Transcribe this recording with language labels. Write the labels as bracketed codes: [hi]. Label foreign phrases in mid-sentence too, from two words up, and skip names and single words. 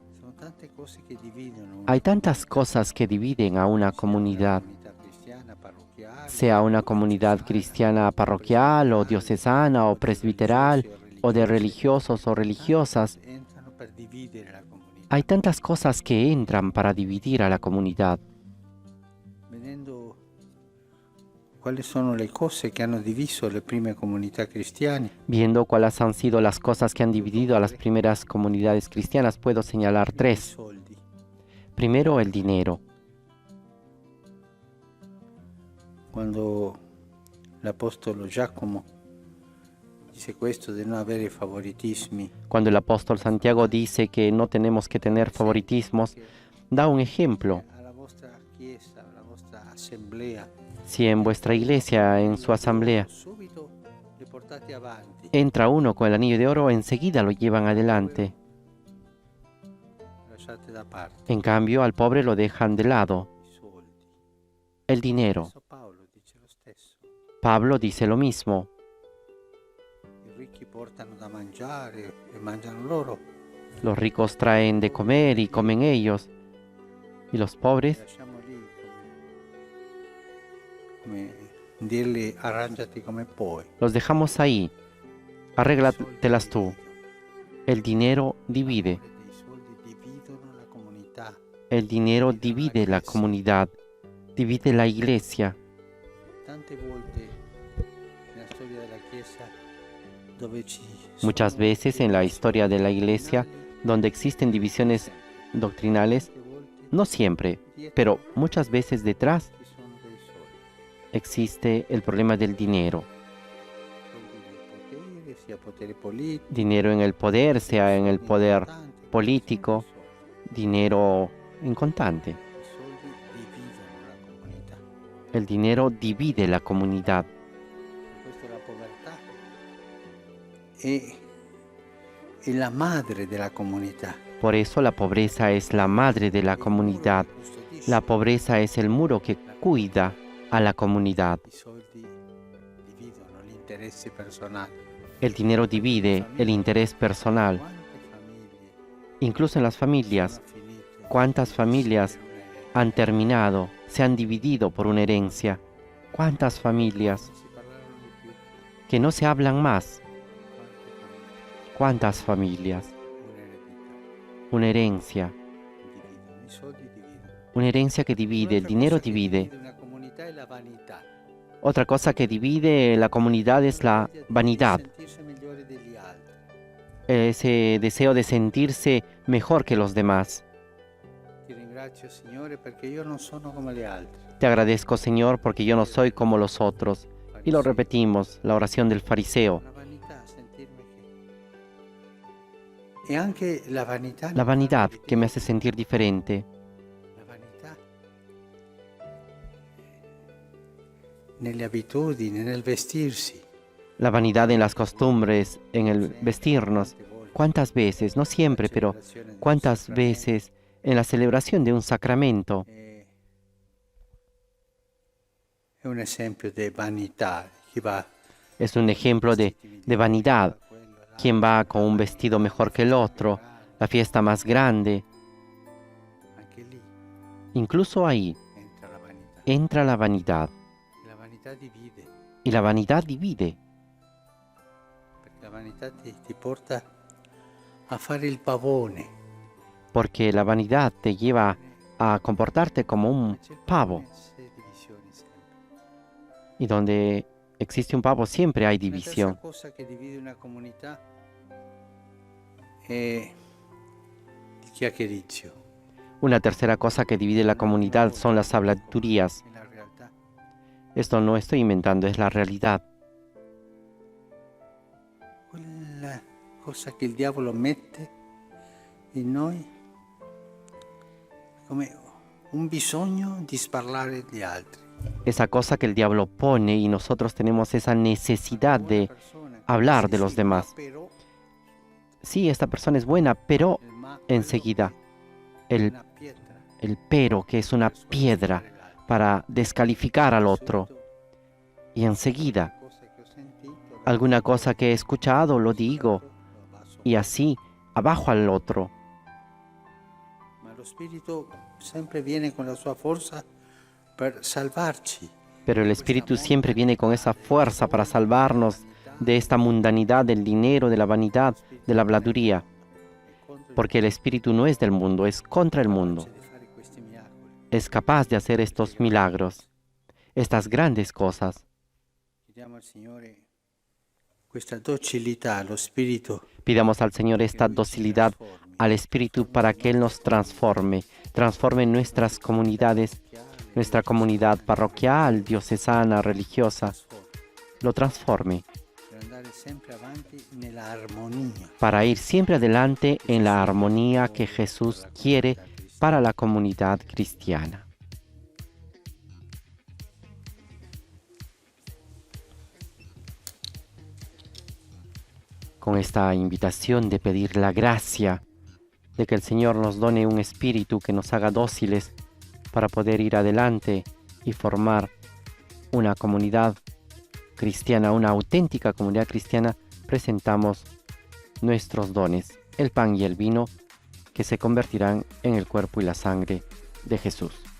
[es] Hay tantas cosas que dividen a una comunidad, sea una comunidad cristiana parroquial o diocesana o presbiteral o de religiosos o religiosas. Hay tantas cosas que entran para dividir a la comunidad. [it] vedendo quali sono le cose che hanno diviso le prime comunità cristiane, [es] Viendo cuáles han sido las cosas que han dividido a las primeras comunidades cristianas, puedo señalar [it] i 3. soldi. [es] Primero, el dinero. [it] Quando l'Apostolo Giacomo dice questo di non avere favoritismi, [es] Cuando el apóstol Santiago dice que no tenemos que tener favoritismos, da un ejemplo. [it] alla vostra chiesa, alla vostra assemblea, [es] Si en vuestra iglesia, en su asamblea, [it] subito li portate avanti, [es] entra uno con el anillo de oro, enseguida lo llevan adelante. [it] lasciate da parte [es] En cambio, al pobre lo dejan de lado. [it] i soldi. [es] El dinero. [it] Adesso Paolo dice lo stesso. [es] Pablo dice lo mismo. [it] I ricchi portano da mangiare e mangiano loro. [es] Los ricos traen de comer y comen ellos. Y los pobres [it] Lasciamo lì come dirgli arrangiati come puoi. [es] los dejamos ahí. Arréglatelas tú. El dinero divide. I soldi dividono la comunità. El dinero divide la comunidad. Divide la iglesia. [it] Tante volte nella storia della Chiesa dove ci [es] Muchas veces en la historia de la iglesia, donde existen divisiones doctrinales, no siempre, pero muchas veces detrás [it] ci sono dei soldi. [es] existe el problema del dinero. [it] Soldi del potere, sia potere politico, [es] Dinero en el poder, sea en el poder [it] importante, [es] político, [it] sono dei [es] dinero en contante. [it] soldi. I soldi dividono la comunità. [es] El dinero divide la comunidad. [it] Per questo la povertà è la madre della comunità. [es] Por eso la pobreza es la madre de la comunidad. La pobreza es el muro que cuida a la comunidad. [it] I soldi dividono gli interessi personali. [es] El dinero divide el interés personal. [it] Quante famiglie [es] Incluso en las familias, [it] sono finite [es] ¿cuántas familias [it] per un'eredità? [es] han terminado, se han dividido por una herencia? ¿Cuántas familias [it] Non si parlarono di più. [es] que no se hablan más? [it] Quante famiglie? [es] ¿Cuántas familias? [it] Un'eredità. [es] Una herencia. [it] Dividono, i soldi dividono. [es] Una herencia que divide, el [it] Un'altra [es] dinero [it] cosa che [es] divide. [it] una comunità è la vanità. [es] Otra cosa que divide la comunidad es la vanidad, [it] Sentirsi migliori degli altri. [es] ese deseo de sentirse mejor que los demás. [it] Ti ringrazio, Signore, perché io non sono come gli altri. [es] Te agradezco, Señor, porque yo no soy como los otros. Y lo repetimos, la oración del fariseo. [it] La vanità, sentirmi che... E anche la vanità... [es] La vanidad que me hace sentir diferente. [it] La vanità nelle abitudini, nel vestirsi. [es] La vanidad en las costumbres, en el vestirnos. ¿Cuántas veces? No siempre, pero ¿cuántas veces en la celebración de un sacramento? [it] È un esempio di vanità. Chi va [es] Es un ejemplo de vanidad. ¿Quién va con un vestido mejor que el otro? La fiesta más grande. [it] anche lì [es] Incluso ahí [it] entra la vanità. [es] entra la vanidad. [it] La vanità divide, [es] Y la vanidad divide. [it] perché la vanità ti porta a fare il pavone. [es] Porque la vanidad te lleva a comportarte como un [it] C'è il [es] pavo. [it] pavone, c'è divisioni sempre. [es] Y donde existe un pavo siempre hay [it] La terza [es] división. [it] cosa che divide una comunità è il chiacchiericcio. [es] Una tercera cosa que divide la comunidad son las habladurías. [it] È la realtà. [es] Esto no estoy inventando, es la realidad. [it] Quella cosa che il diavolo mette in noi come un bisogno di sparlare agli altri. [es] Esa cosa que el diablo pone y nosotros tenemos esa necesidad de hablar de los demás. [it] Però [es] Sí, esta persona es buena, pero [it] il ma [es] enseguida [it] è [es] el, [it] una pietra [es] el pero, que es una [it] per [es] piedra [it] sconfiggere l'altro. [es] para descalificar al otro. Y enseguida, [it] Cosa che ho sentito, [es] alguna cosa que he escuchado, lo digo, [it] lo basso. [es] y así, abajo al otro. [it] Ma lo Spirito sempre viene con la sua forza per salvarci. [es] Pero el Espíritu siempre viene con esa fuerza para salvarnos de esta mundanidad del dinero, de la vanidad, de la habladuría. [it] Contro [es] porque el Espíritu no es del mundo, es contra el mundo. [it] di fare questi miracoli. [es] Es capaz de hacer estos milagros, estas grandes cosas. [it] Chiediamo al Signore questa docilità allo Spirito [es] Pidamos al Señor [it] che [es] esta [it] Lui ci [es] docilidad [it] trasformi. [es] al Espíritu para que Él nos transforme nuestras comunidades, nuestra comunidad parroquial, diocesana, religiosa, lo transforme [it] Per andare sempre avanti nella armonia [es] para ir siempre adelante en la armonía que Jesús quiere para la comunidad cristiana. Con esta invitación de pedir la gracia de que el Señor nos done un espíritu que nos haga dóciles para poder ir adelante y formar una comunidad cristiana, una auténtica comunidad cristiana, presentamos nuestros dones, el pan y el vino, que se convertirán en el cuerpo y la sangre de Jesús.